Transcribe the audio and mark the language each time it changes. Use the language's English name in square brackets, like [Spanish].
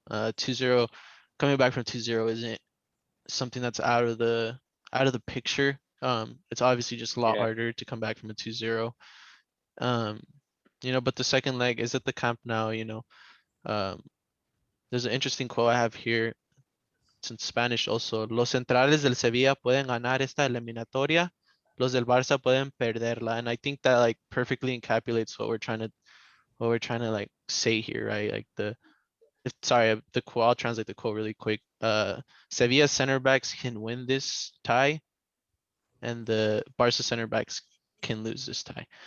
[English] 2-0, coming back from 2-0 isn't something that's out of the picture. It's obviously just a lot harder to come back from a 2-0. But the second leg is at the Camp Nou, there's an interesting quote I have here. It's in Spanish also. [Spanish] Los centrales del Sevilla pueden ganar esta eliminatoria. Los del Barça pueden perderla. [English] And I think that like perfectly encapsulates what we're trying to like say here, right? Like the quote, I'll translate the quote really quick. Sevilla center backs can win this tie, and the Barca center backs can lose this tie.